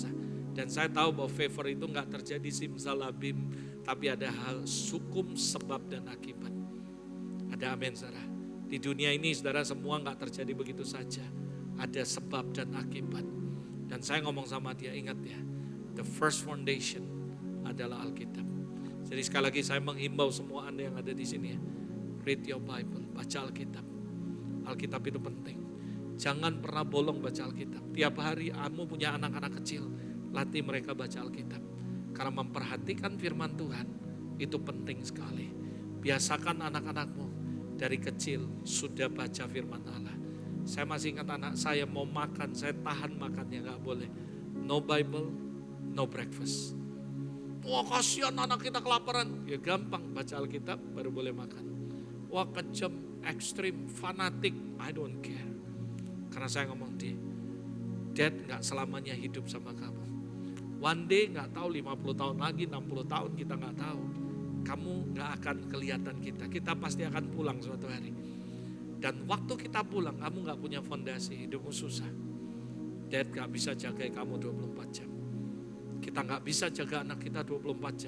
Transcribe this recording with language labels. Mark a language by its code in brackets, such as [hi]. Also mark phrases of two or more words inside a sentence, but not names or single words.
[id] Dan saya tahu bahwa favor itu gak terjadi simsalabim. Tapi ada hal hukum sebab dan akibat. Ada amin saudara. Di dunia ini saudara semua gak terjadi begitu saja. Ada sebab dan akibat. Dan saya ngomong sama dia, ingat ya. [en] The first foundation [id] adalah Alkitab. Jadi sekali lagi saya menghimbau semua Anda yang ada di sini ya. [en] Read your Bible, [id] baca Alkitab. Alkitab itu penting. Jangan pernah bolong baca Alkitab. Tiap hari kamu punya anak-anak kecil, latih mereka baca Alkitab. Karena memperhatikan firman Tuhan itu penting sekali. Biasakan anak-anakmu dari kecil sudah baca firman Allah. Saya masih ingat anak saya mau makan, saya tahan makannya, gak boleh. [en] No Bible, no breakfast. [id] Wah kasihan anak kita kelaparan. Ya gampang, baca Alkitab baru boleh makan. Wah kejam, ekstrim, fanatik, [en] I don't care. [id] Karena saya ngomong Dad gak selamanya hidup sama kamu. [en] One day [id] gak tahu 50 tahun lagi, 60 tahun kita gak tahu. Kamu gak akan kelihatan kita. Kita pasti akan pulang suatu hari. Dan waktu kita pulang kamu gak punya fondasi, hidupmu susah. Dad gak bisa jaga kamu 24 jam. Kita gak bisa jaga anak kita 24 jam.